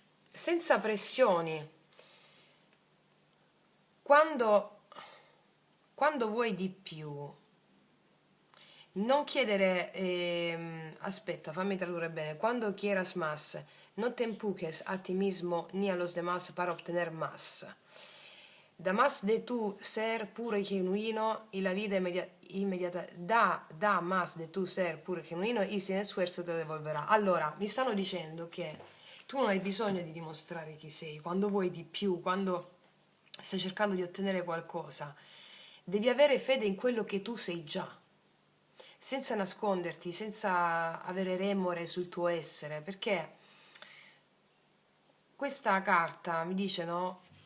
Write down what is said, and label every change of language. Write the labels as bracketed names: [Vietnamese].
[Italian] Senza pressioni. Quando vuoi di più, non chiedere, aspetta, fammi tradurre bene. [Spanish] Cuando quieras más, no te empujes a ti mismo ni a los demás para obtener más. Da más de tu ser puro y genuino y la vida inmediata, da más de tu ser puro y genuino y sin esfuerzo te lo devolverá. [Italian] Allora, mi stanno dicendo che tu non hai bisogno di dimostrare chi sei, quando vuoi di più, quando stai cercando di ottenere qualcosa, devi avere fede in quello che tu sei già, senza nasconderti, senza avere remore sul tuo essere, perché questa carta mi dice, no?